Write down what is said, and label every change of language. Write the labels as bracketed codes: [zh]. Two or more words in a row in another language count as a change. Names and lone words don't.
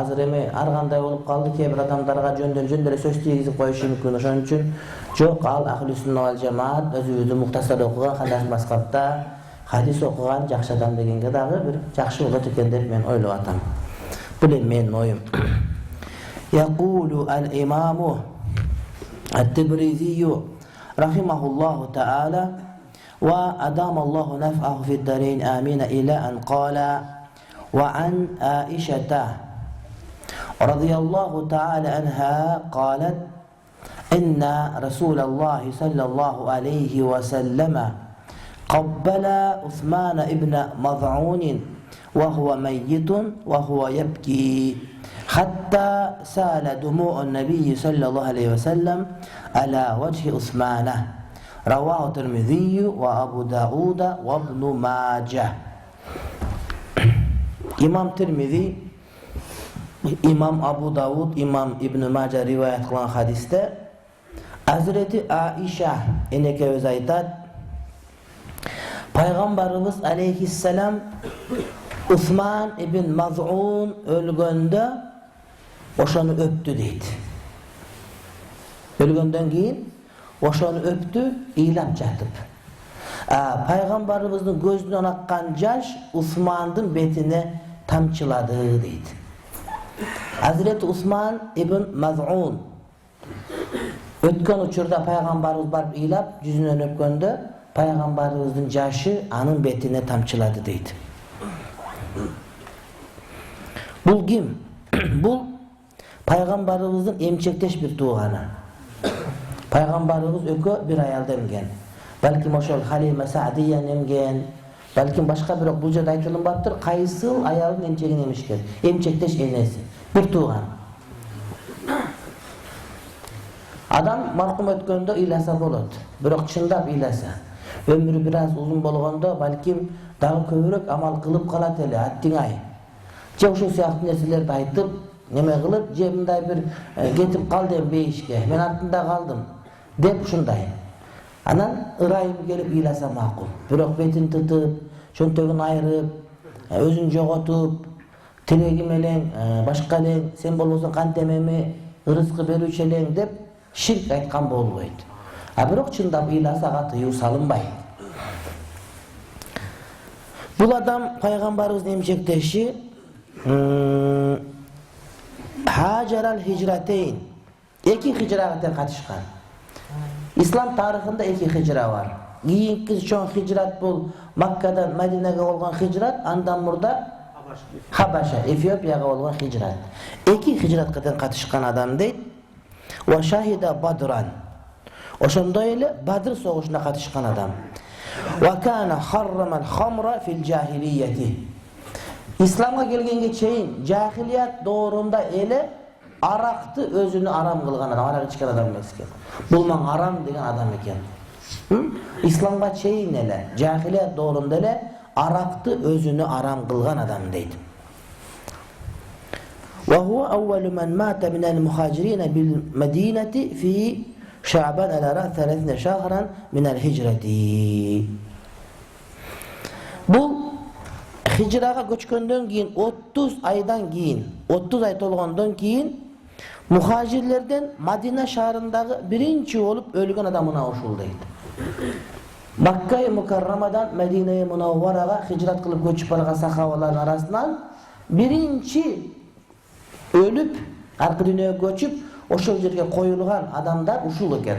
[ky] Азыр эми ар кандай болуп калды, кээ бир адамдарга жөндөн эле сөз тийгизип коюшу мүмкүн. Ошон үчүн жок, ал [ar] أهل السنة والجماعة [ky] өзүбүздүн муктасар окуган, Ханас Маскатта хадис окуган жакшы адам дегенге дагы бир жакшы болот экен деп мен ойлоп атам. [ar] Бул эми менин оюм. يقول الإمام التبريزي رحمه الله تعالى وأدام الله نفعه في الدارين آمين إلى أن قال وعن عائشة رضي الله تعالى عنها قالت إن رسول الله صلى الله عليه وسلم قبل عثمان ابن مظعون وهو ميت وهو يبكي حتى سال دموع النبي صلى الله عليه وسلم على وجه عثمان رواه الترمذي وأبو داود وابن ماجه. [ky] Имам Тирмизи, Имам Абу Давуд, Имам Ибн Маджа риваят кылган хадисте Азирети Айша энеке өзү айтат, Пайгамбарыбыз алейхиссалам Осман ибн Мазун өлгөндө ошону өптү дейди. Өлгөндөн кийин ошону өптү, ыйлап жатып. Пайгамбарыбыздын көзүнөн аккан жаш Османдын бетине тамчылады дейди. Азирети Осман ибн Мазун өткөн учурда Пайгамбарыбыз барып ыйлап жүзүнөн өпкөндө Пайгамбарыбыздын жашы анын бетине тамчылады дейди. Бул ким? Бул Пайгамбарыбыздын эмчектеш бир тууганы. Пайгамбарыбыз өкө бир аялда эмген. Балким ошол Халима Садиеден эмген. Балким башка бир бу жерде айтылынбаптыр, кайсыл аялдын эмчегин эмишкен. Эмчектеш энеси, bir туган. Адам маркум өткөндө ыйласа болот. Бирок чындап ыйласа, өмүрү бираз узун болгондо балким дагы көбүрөөк амал кылып калат эле, аттиңай. же ошол сыяктуу нерселерди айтып, неме кылып, же мындай бир кетип калдым бейишке, мен артында калдым деп ушундай. Анан ырайым келип ыйласа макул. Бирок бетин тытып, чөнтөгүн айырып, өзүн жоготуп, тиреги менен башка элең, сен болбосоң кантемеми ырыскы берүүчү элең деп ширк айткан болбойт. Бирок чындап ыйласа ага тыюу салынбайт. Бул адам пайгамбарыбыздын эмчектеши [ar] هاجر الهجرتين, [ky] эки хижрага тең катышкан. Ислам тарыхында эки хижра бар. Кийинки чоң хижрат бул Маккадан Мадинага болгон хижрат, андан мурда Хабаша, Эфиопияга болгон хижрат. Эки хижратка тең катышкан адам дейт. [ar] وشهد بدرا. [ky] Ошондой эле Бадр согушуна катышкан адам. [ar] وكان حرّم الخمر في الجاهلية. [ky] Исламга келгенге чейин жахилият доорунда эле аракты өзүнө арам кылган адам, арак ичкен адам эмес экен. Бул маң арам деген адам экен. Исламга чейин эле жахилият доорунда эле аракты өзүнө арам кылган адам дейт. [ar] وهو أول من مات من المهاجرين بالمدينة في شعبان على 30 شهرا من الهجرة. [ky] Бул хижрага көчкөндөн кийин 30 айдан кийин, 30 ай толгондон кийин мухажирлерден Мадина шаарындагы биринчи болуп өлгөн адам мына ушул дейт. Макка-й Мукаррамадан Медина-й Мунавварага хижрат кылып көчүп барган сахабалардын арасынан биринчи өлүп, аркы дүйнөгө көчүп, ошол жерге коюлган адамдар ушул экен.